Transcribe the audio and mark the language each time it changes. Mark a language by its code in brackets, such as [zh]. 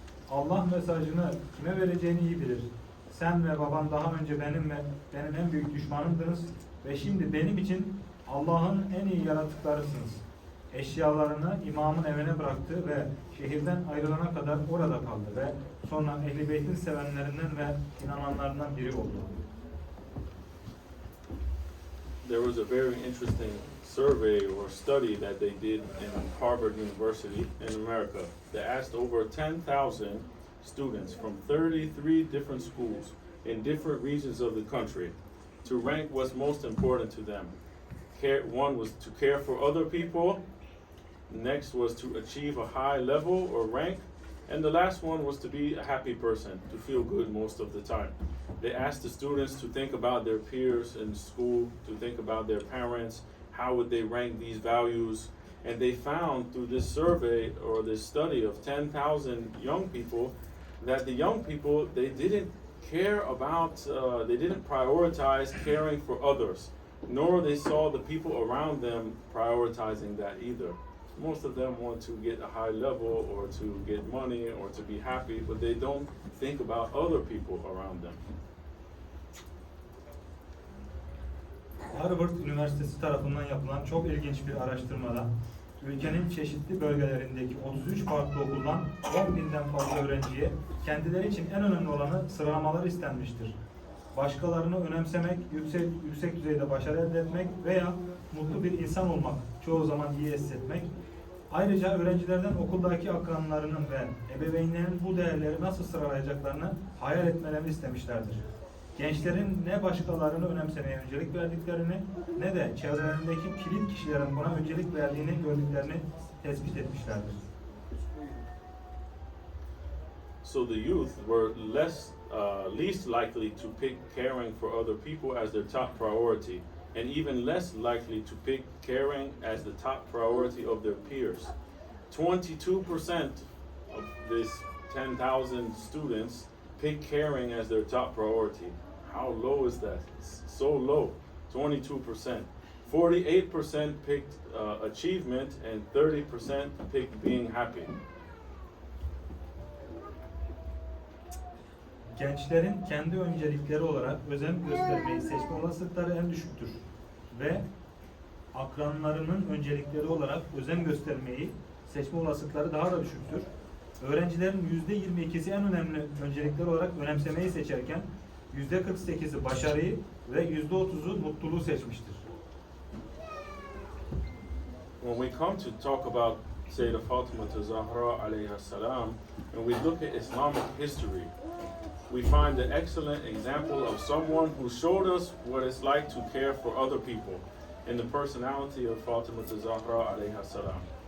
[tr] Allah mesajını kime vereceğini iyi bilir. Sen ve baban daha önce benim en büyük düşmanımdınız ve şimdi benim için Allah'ın en iyi yaratıklarısınız. Eşyalarını imamın evine bıraktı ve şehirden ayrılana kadar orada kaldı ve sonra Ehl-i Beyt'in sevenlerinden ve inananlarından biri oldu. [en] There was a very interesting survey or study that they did in Harvard University in America. They asked over 10,000 students from 33 different schools in different regions of the country to rank what's most important to them. One was to care for other people, next was to achieve a high level or rank, and the last one was to be a happy person, to feel good most of the time. They asked the students to think about their peers in school, to think about their parents, how would they rank these values, and they found through this survey or this study of 10,000 young people that the young people, they didn't care about, they didn't prioritize caring for others, nor they saw the people around them prioritizing that either. Most of them want to get a high level or to get money or to be happy, but they don't think about other people around them. [tr] Harvard Üniversitesi tarafından yapılan çok ilginç bir araştırmada ülkenin çeşitli bölgelerindeki 33 farklı okuldan 10.000'den fazla öğrenciye kendileri için en önemli olanı sıralamalar istenmiştir. Başkalarını önemsemek, yüksek düzeyde başarı elde etmek veya mutlu bir insan olmak, çoğu zaman iyi hissetmek. Ayrıca öğrencilerden okuldaki akranlarının ve ebeveynlerinin bu değerleri nasıl sıralayacaklarını hayal etmelerini istemişlerdir. Gençlerin ne başkalarını önemsemeye öncelik verdiklerini ne de çevrelerindeki kilit kişilerin buna öncelik verdiğini gördüklerini tespit etmişlerdir. [en] So the youth were least likely to pick caring for other people as their top priority, and even less likely to pick caring as the top priority of their peers. 22% of this 10,000 students pick caring as their top priority. How low is that? It's so low, 22%. 48% picked achievement and 30% picked being happy. [tr] Gençlerin kendi öncelikleri olarak özen göstermeyi seçme olasılıkları en düşüktür ve akranlarının öncelikleri olarak özen göstermeyi seçme olasılıkları daha da düşüktür. Öğrencilerin %22'si en önemli öncelikler olarak önemsemeyi seçerken %48'i başarıyı ve %30'u mutluluğu seçmiştir. [en] When we come to talk about Sayyidah Fatima Zahra alayha salam, and we look at Islamic history, we find an excellent example of someone who showed us what it's like to care for other people in the personality of Fatima Zahra alayha salam.